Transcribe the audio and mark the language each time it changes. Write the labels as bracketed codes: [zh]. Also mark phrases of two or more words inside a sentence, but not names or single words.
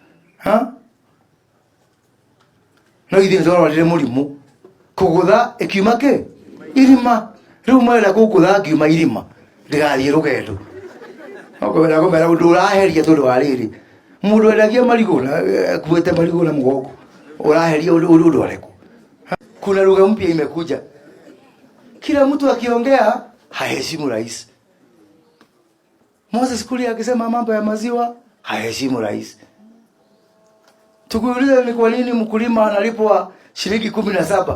[ki] No ithuĩ nĩtwarwarire mũrimũ kũgũtha ĩkiuma kĩ? Irima. Rĩu mwenda gũkũtha ngiuma irima ndĩgathiĩ rũgendo. Okwenda kũmera ũndũ ũraheria tondũ wa rĩrĩ. Mũndũ wendagia marigũ na akuĩte marigũ na mũgongo. Ũraheria ũndũ ũrĩkũ? [sw] Kuna lugha mpya imekuja. Kila mtu akiongea haheshimu rais. Moses Kuria akisema mambo ya maziwa haheshimu rais. Tukiuliza ni kwa nini mkulima analipwa shilingi 17?